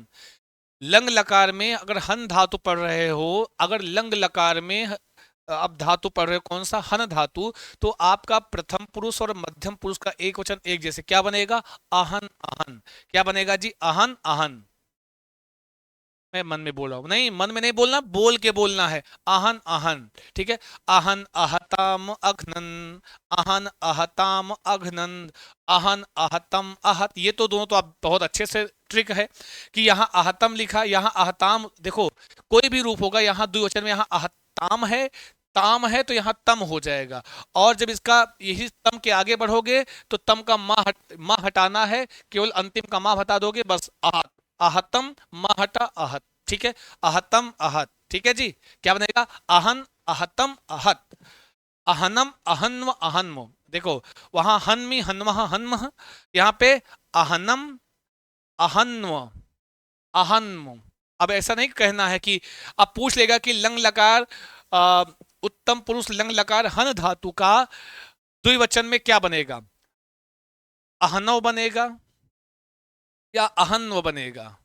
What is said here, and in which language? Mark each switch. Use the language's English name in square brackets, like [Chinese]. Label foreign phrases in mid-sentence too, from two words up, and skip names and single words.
[Hindi] लंग लकार में अगर हन धातु पढ़ रहे हो, अगर लंग लकार में अब धातु पढ़ रहे हो कौन सा? हन धातु, तो आपका प्रथम पुरुष और मध्यम पुरुष का एक वचन एक जैसे क्या बनेगा? [Sanskrit] अहन अहन। [Hindi] क्या बनेगा जी? [Sanskrit] अहन अहन। [Hindi] मैं मन में बोल रहा हूं, नहीं मन में नहीं बोलना, बोल के बोलना है। [Sanskrit] अहन अहन, [Hindi] ठीक है। [Sanskrit] अहन अहताम अघ्नन, अहन अहताम अघ्नन, अहन अहतम अहत। [Hindi] ये तो दोनों तो आप बहुत अच्छे से ट्रिक है कि यहाँ अहतम लिखा, यहाँ अहताम। देखो कोई भी रूप होगा, यहाँ द्विवचन में, यहाँ अहताम है, ताम है, तो यहाँ तम हो जाएगा। और जब इसका यही तम के आगे बढ़ोगे तो तम का माँ हटाना है, केवल अंतिम का माँ हटा दोगे, बस आहत, [Sanskrit] आहतम महटा आहत, [Hindi] ठीक है। [Sanskrit] आहतम आहत, [Hindi] ठीक है जी। क्या बनेगा? [Sanskrit] अहन अहतम आहत, अहनम अहन्व अहन्म। [Hindi] देखो वहां [Sanskrit] हन्मी हन्म हन्म, [Hindi] यहाँ पे [Sanskrit] अहनम अहन्व अहन्म। [Hindi] अब ऐसा नहीं कहना है कि, अब पूछ लेगा कि लंग लकार उत्तम पुरुष लंग लकार हन धातु का द्विवचन में क्या बनेगा? अहनव बनेगा या अहन्व बनेगा?